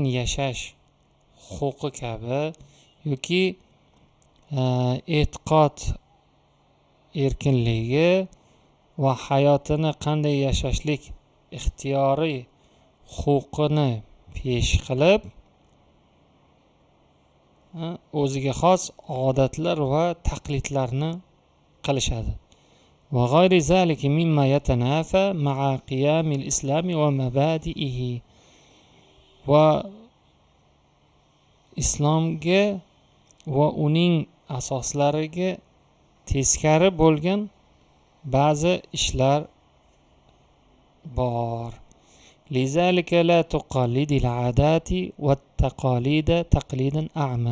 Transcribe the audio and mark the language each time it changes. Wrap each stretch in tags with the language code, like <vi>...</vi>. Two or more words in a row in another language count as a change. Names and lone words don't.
<uz>yashash huquqi kabi yoki e'tiqod erkinligi va hayotini qanday yashashlik ixtiyoriy huquqini pesh qilib, o'ziga xos odatlar va taqlidlarni qilishadi.</uz> <ar>وغير ذلك مما يتنافى مع قيم الإسلام ومبادئه,</ar> <uz>va islomga va uning asoslariga teskari bo'lgan ba'zi ishlar bor.</uz> <ar>لذلك لا تقلد العادات والتقاليد تقليدا أعمى.</ar>